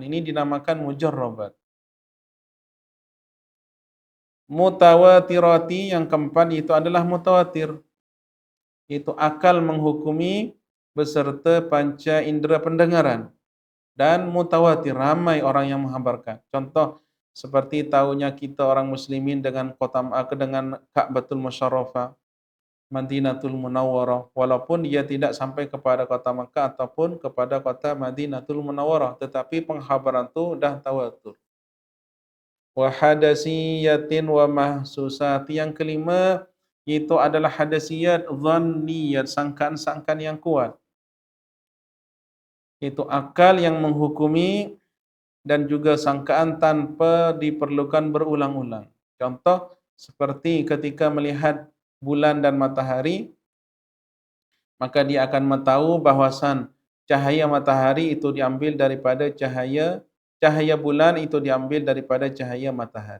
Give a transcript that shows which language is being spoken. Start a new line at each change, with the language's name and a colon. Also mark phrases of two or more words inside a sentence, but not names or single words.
Malay: Ini dinamakan mujarrabat. Mutawatirati, yang keempat itu adalah mutawatir. Itu akal menghukumi beserta panca indera pendengaran. Dan mutawatir, ramai orang yang menghabarkan. Contoh seperti tahunya kita orang muslimin dengan kota dengan Ka'batul Musyarrafah, Madinatul Munawwarah, walaupun dia tidak sampai kepada kota Makkah ataupun kepada kota Madinatul Munawwarah, tetapi penghabaran itu dah tawatur.
Arabic: وحدسيات ومحسوسات,
Malay: yang kelima itu adalah
Arabic: حدسيات ظنيات,
Malay: sangkaan-sangkaan yang kuat. Itu akal yang menghukumi dan juga sangkaan tanpa diperlukan berulang-ulang. Contoh seperti ketika melihat bulan dan matahari, maka dia akan tahu bahwasan cahaya matahari itu diambil daripada cahaya bulan itu diambil daripada cahaya matahari.